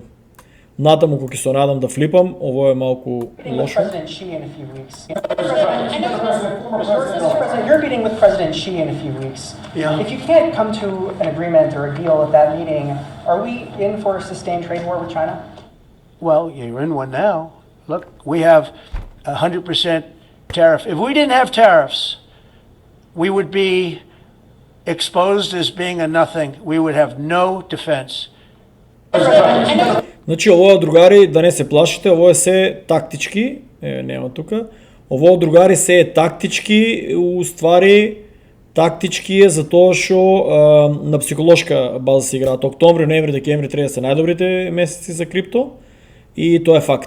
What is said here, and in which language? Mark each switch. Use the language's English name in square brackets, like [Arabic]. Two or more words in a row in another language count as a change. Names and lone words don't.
[Macedonian] Натаму кога ќе се надам да флипам, ово е малку лошо. [English] President Xi in a few weeks. You're meeting with President Xi in a few weeks. Yeah. If you can't come to an agreement or a deal at that meeting, are we in for a sustained trade war with China? Well, you're in one now. Look, we have 100% tariff. If we didn't have tariffs, we would be exposed as being a nothing. We would have no defense. [Macedonian] Значи, ово, другари, да не се плашите, ово е се тактички, нема тука. Ово, другари, се е тактички, уствари, тактички е за тоа што на психолошка база се играат. Октомври, ноември, декември треба да се најдобрите месеци за крипто и тоа е факт.